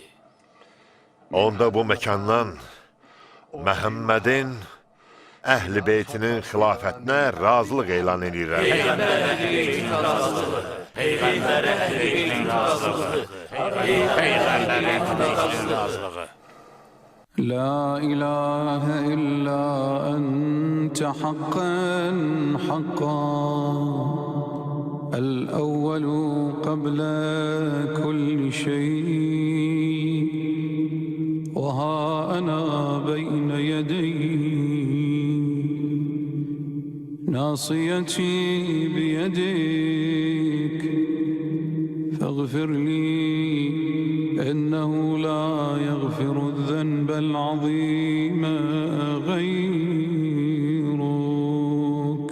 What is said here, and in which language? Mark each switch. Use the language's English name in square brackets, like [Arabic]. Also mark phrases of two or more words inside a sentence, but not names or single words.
[Azerbaijani] Onda bu məkandan Məhəmmədin əhl-i beytinin xilafətinə razılıq elan edirəm. Peyğəmbər əhl-i beytin razılığı. Peyğəmbər əhl-i beytin razılığı. Peyğəmbər əhl-i beytin razılığı. [Arabic] لا إله إلا أنت حقا حقا الأول قبل كل شيء وها أنا بين يديك ناصيتي بيدك فاغفر لي إنه لا يغفر الذنب العظيم غيرك.